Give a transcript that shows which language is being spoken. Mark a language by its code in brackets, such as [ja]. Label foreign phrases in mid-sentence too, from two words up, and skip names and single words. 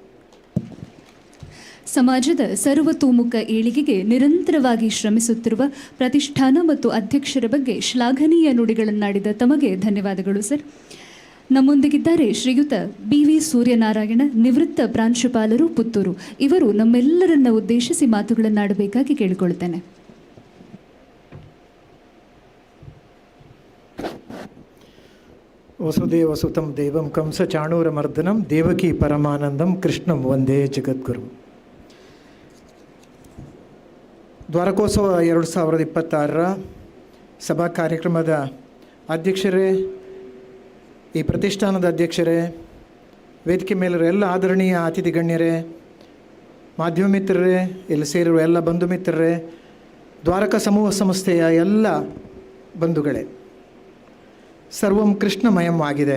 [kn] ಸಮಾಜದ ಸರ್ವತೋಮುಖ ಏಳಿಗೆಗೆ ನಿರಂತರವಾಗಿ ಶ್ರಮಿಸುತ್ತಿರುವ ಪ್ರತಿಷ್ಠಾನ ಮತ್ತು ಅಧ್ಯಕ್ಷರ ಬಗ್ಗೆ ಶ್ಲಾಘನೀಯ ನುಡಿಗಳನ್ನಾಡಿದ ತಮಗೆ ಧನ್ಯವಾದಗಳು ಸರ್. ನಮ್ಮೊಂದಿಗಿದ್ದಾರೆ ಶ್ರೀಯುತ BV ಸೂರ್ಯನಾರಾಯಣ, ನಿವೃತ್ತ ಪ್ರಾಂಶುಪಾಲರು, ಪುತ್ತೂರು. ಇವರು ನಮ್ಮೆಲ್ಲರನ್ನ ಉದ್ದೇಶಿಸಿ ಮಾತುಗಳನ್ನಾಡಬೇಕಾಗಿ ಕೇಳಿಕೊಳ್ಳುತ್ತೇನೆ. [sa] ವಸುದೇವ ಸುತಂ ದೇವಂ ಕಂಸ ಚಾಣೂರಮರ್ದನಂ ದೇವಕಿ ಪರಮಾನಂದಂ ಕೃಷ್ಣಂ ವಂದೇ ಜಗದ್ಗುರು. [kn] ದ್ವಾರಕೋತ್ಸವ 2026ರ ಸಭಾ ಕಾರ್ಯಕ್ರಮದ ಅಧ್ಯಕ್ಷರೇ, ಈ ಪ್ರತಿಷ್ಠಾನದ ಅಧ್ಯಕ್ಷರೇ, ವೇದಿಕೆ ಮೇಲಿರೋ ಎಲ್ಲ ಆದರಣೀಯ ಅತಿಥಿ ಗಣ್ಯರೇ, ಮಾಧ್ಯಮ ಮಿತ್ರರೇ, ಇಲ್ಲಿ ಸೇರಿರುವ ಎಲ್ಲ ಬಂಧು ಮಿತ್ರರೇ, ದ್ವಾರಕಾ ಸಮೂಹ ಸಂಸ್ಥೆಯ ಎಲ್ಲ ಬಂಧುಗಳೇ, [sa] ಸರ್ವಂ ಕೃಷ್ಣಮಯಂ [kn] ಆಗಿದೆ.